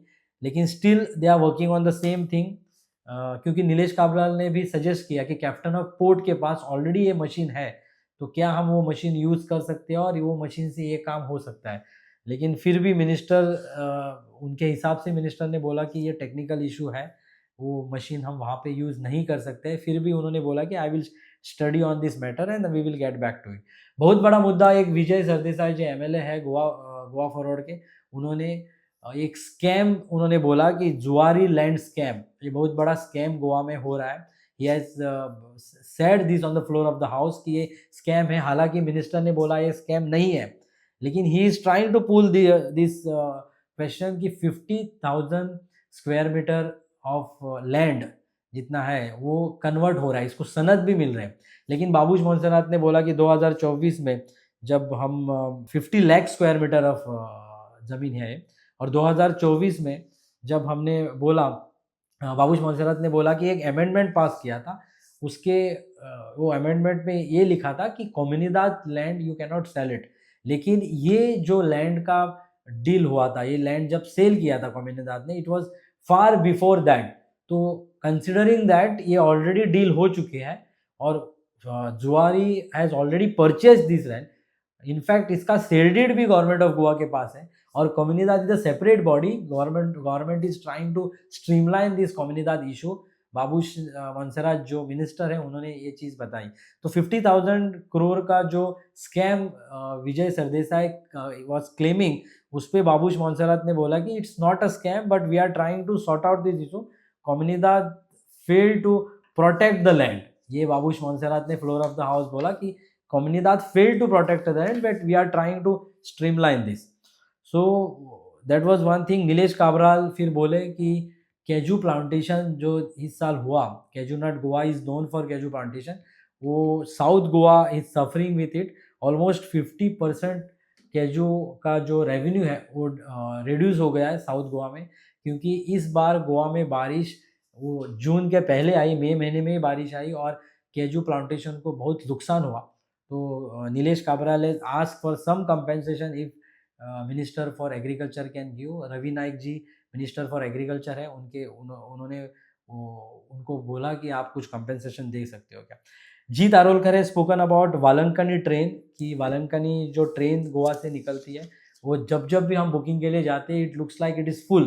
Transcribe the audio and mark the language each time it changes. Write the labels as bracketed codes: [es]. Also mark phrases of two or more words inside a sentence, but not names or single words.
[hi] लेकिन [en] still they are working on the same thing, [hi] क्योंकि नीलेश काब्राल ने भी सजेस्ट किया कि [en] Captain of Port [hi] के पास ऑलरेडी ये मशीन है, तो क्या हम वो मशीन यूज़ कर सकते हैं और वो मशीन से ये काम हो सकता है। लेकिन फिर भी मिनिस्टर, उनके हिसाब से मिनिस्टर ने बोला कि ये [en] technical issue [hi] है, वो मशीन हम वहाँ पे यूज़ नहीं कर सकते। फिर भी उन्होंने बोला कि [en] I will study on this matter and we will get back to it. [hi] बहुत बड़ा मुद्दा, एक विजय सरदेसाई जो एमएलए है गोवा फॉरवर्ड के, उन्होंने एक स्कैम उन्होंने बोला कि जुआरी [en] land scam, [hi] ये बहुत बड़ा स्कैम गोवा में हो रहा है। [en] he has said this on the floor of the house [hi] कि ये स्कैम है। हालांकि मिनिस्टर ने बोला ये स्कैम नहीं है, लेकिन [en] he is trying to pull this question [hi] कि 50,000 [en] square meter of land [hi] जितना है वो कन्वर्ट हो रहा है, इसको सनद भी मिल रहे हैं। लेकिन बाबूश मोन्सेरात ने बोला कि 2024 में जब हम 50 लाख [en] square meter of [hi] ज़मीन है, और 2024 में जब हमने बोला, बाबूश मोन्सेरात ने बोला कि एक अमेंडमेंट पास किया था, उसके वो अमेंडमेंट में ये लिखा था कि [en] Comunidade land you can not sell it. [hi] लेकिन ये जो लैंड का डील हुआ था, ये लैंड जब सेल किया था कम्युनिदाद ने, [en] it was far before that. [hi] तो [en] considering that [hi] ये ऑलरेडी डील हो चुके हैं और जुआरी [en] has already purchase this land. [hi] इनफैक्ट इसका [en] sale deed [hi] भी [en] Government of Goa [hi] के पास है, और [en] Comunidade is a separate body. government is trying to streamline this Comunidade issue [hi] बाबूश मोन्सेरात जो मिनिस्टर है उन्होंने ये चीज़ बताई। तो 50,000 करोड़ का जो स्कैम विजय सरदेसाई [en] was claiming, [hi] उस पे बाबूश मोन्सेरात ने बोला कि [en] it's not a scam but we are trying to sort out this issue. Comunidade fail to protect the land. [hi] ये बाबूश मोन्सेरात ने [en] floor of the house [hi] बोला कि [en] Comunidade fail to protect the land but we are trying to streamline this. so that was one thing. [hi] नीलेश काब्राल फिर बोले कि [en] cashew plantation [hi] जो इस साल हुआ, [en] cashew nut Goa is known for cashew plantation, वो South Goa is suffering with it। [hi] ऑलमोस्ट 50% कैजू का जो रेवेन्यू है वो रिड्यूस हो गया है साउथ गोवा में, क्योंकि इस बार गोवा में बारिश वो जून के पहले आई, मई महीने में ही बारिश आई और [en] cashew plantation [hi] को बहुत नुकसान हुआ। [en] तो नीलेश काब्राल has asked for some compensation if minister for agriculture can give. [hi] रवि नाइक जी [en] minister for agriculture [hi] है, उन्होंने उनको बोला कि आप कुछ कंपेंसेशन दे सकते हो क्या। जीत आरोलकर [en] has spoken about [hi] वालंकनी ट्रेन, कि वालंकनी जो ट्रेन गोवा से निकलती है वो जब जब भी हम बुकिंग के लिए जाते हैं [en] it looks like it is full.